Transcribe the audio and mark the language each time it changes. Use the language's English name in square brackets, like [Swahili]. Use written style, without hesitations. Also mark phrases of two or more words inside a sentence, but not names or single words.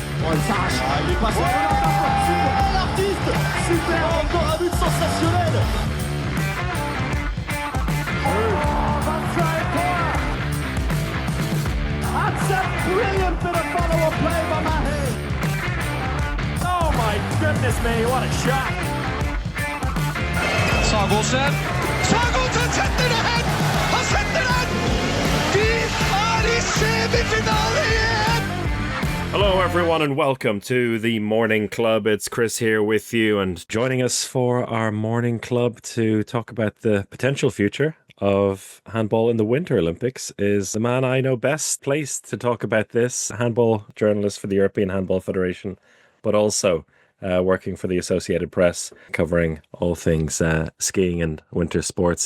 [French] Sarge. Il est passé. Super, l'artiste. Super, encore un but sensationnel. [English] That's a brilliant bit of follow-up play by Mackay. Oh my goodness me, what a shot. [Norwegian] Sagosen setter det hen! Han setter den! Vi er i semifinale igjen! [English] Hello, everyone, and welcome to the Morning Club. It's Chris here with you, and joining us for our Morning Club to talk about the potential future of handball in the Winter Olympics is the man I know best placed to talk about this, handball journalist for the European Handball Federation, but also working for the Associated Press, covering all things skiing and winter sports.